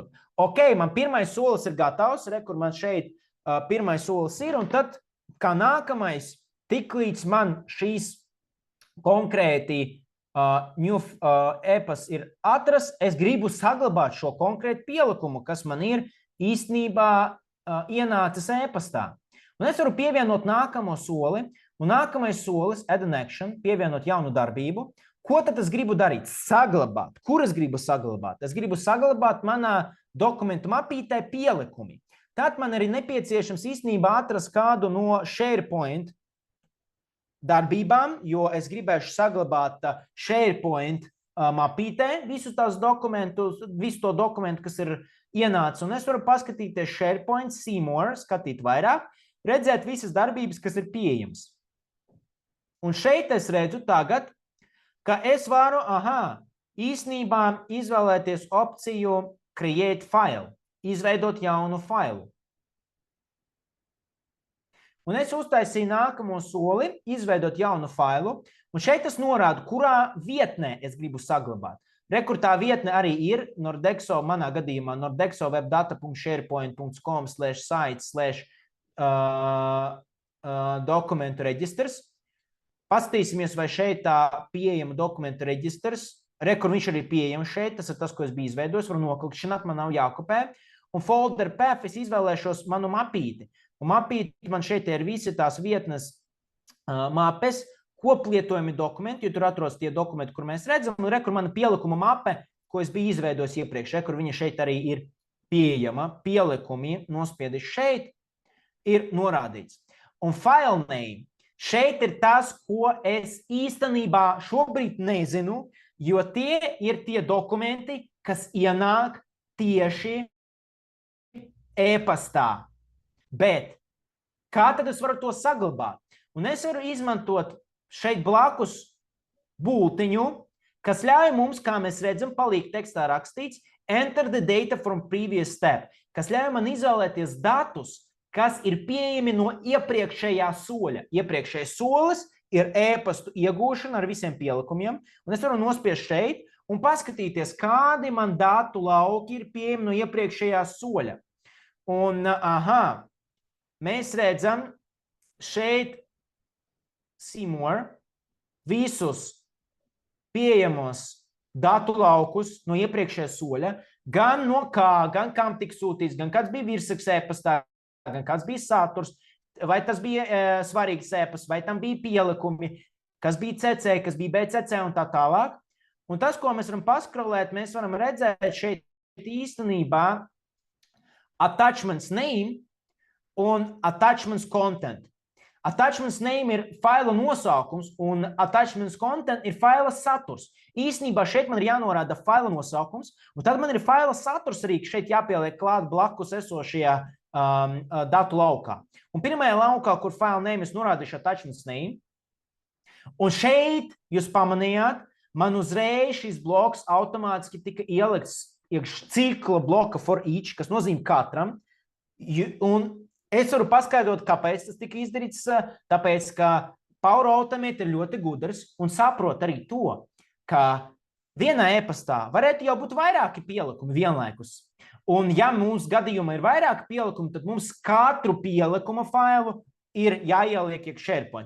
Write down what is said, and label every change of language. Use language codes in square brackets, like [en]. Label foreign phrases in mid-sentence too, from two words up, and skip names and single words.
[lv] Ok, man pirmais solis ir gatavs, re, kur man šeit pirmais solis ir, un tad, kā nākamais, tiklīdz man šīs konkrēti ēpasts ir atrasts, es gribu saglabāt šo konkrētu pielikumu, kas man ir īstenībā ienācis ēpastā. Un es varu pievienot nākamo soli, un nākamais solis, [en] add an action, [lv] pievienot jaunu darbību. Ko tad es gribu darīt? Saglabāt. Kur es gribu saglabāt? Es gribu saglabāt manā dokumentu mapītē pielikumi. Tad man arī nepieciešams īstenībā atrast kādu no SharePoint darbībām, jo es gribēšu saglabāt SharePoint mapītē visus tās dokumentus, visu to dokumentu, kas ir ienācis. Un es varu paskatīties SharePoint, [en] see more, [lv] skatīt vairāk, redzēt visas darbības, kas ir pieejamas. Un šeit es redzu tagad, ka es varu, īstenībā izvēlēties opciju [en] create file, [lv] izveidot jaunu failu. Un es uztaisīju nākamo soli, izveidot jaunu failu, un šeit es norādu, kurā vietnē es gribu saglabāt. Rekur tā vietne arī ir Nordexo, manā gadījumā nordexo.sharepoint.com/sites/dokumentu reģistrs. Paskatīsimies, vai šeit tā pieejama dokumentu reģistrs. Rekur viņš arī pieejams šeit, tas ir tas, ko es biju izveidojis, varu noklikšķināt, man nav jākopē. Un [en] folder path [lv] es izvēlēšos manu mapīti. Un mapīti man šeit ir visi tās vietnes mapes, koplietojami dokumenti, jo tur atrodas tie dokumenti, kur mēs redzam, un rekur mana pielikuma mape, ko es biju izveidojis iepriekš, rekur viņa šeit arī ir pieejama. Pielikumi nospiedis šeit ir norādīts. [en] Un file name, [lv] šeit ir tas, ko es īstenībā šobrīd nezinu, jo tie ir tie dokumenti, kas ienāk tieši ēpastā. Bet kā tad es varu to saglabāt? Un es varu izmantot šeit blakus bultiņu, kas ļauj mums, kā mēs redzam, paliek tekstā rakstīts [en] enter the data from previous step, [lv] kas ļauj man izvēlēties datus, kas ir pieejami no iepriekšējā soļa. Iepriekšējais solis ir e-pastu iegūšana ar visiem pielikumiem, un es varu nospiest šeit un paskatīties, kādi man datu lauki ir pieejami no iepriekšējā soļa. Un, mēs redzam šeit [en] see more, [lv] visus pieejamos datu laukus no iepriekšējā soļa, gan no kā, gan kam tika sūtīts, gan kāds bija virsraksts e-pastā, gan kāds bija saturs, vai tas bija svarīgs e-pasts, vai tam bija pielikumi, kas bija CC, kas bija BCC un tā tālāk. Un tas, ko mēs varam paskrolēt, mēs varam redzēt šeit īstenībā [en] attachments name [lv] un [en] attachments content. Attachments name [lv] ir faila nosaukums un [en] attachments content [lv] ir faila saturs. Īstenībā šeit man ir jānorāda faila nosaukums, un tad man ir faila saturs arī šeit jāpieliek klāt blakus esošajā datu laukā. Un pirmajā laukā, kur [en] file name [lv] es norādīšu [en] attachments name, [lv] un šeit jūs pamanījāt, man uzreiz šis bloks automātiski tika ielikts iekš cikla bloka [en] for each, [lv] kas nozīmē katram, un es varu paskaidrot, kāpēc tas tika izdarīts, tāpēc, ka Power Automate ir ļoti gudrs un saprot arī to, ka vienā e-pastā varētu jau būt vairāki pielikumi vienlaikus. Un ja mums gadījumā ir vairāki pielikumi, tad mums katru pielikuma failu ir jāieliek iekš SharePoint.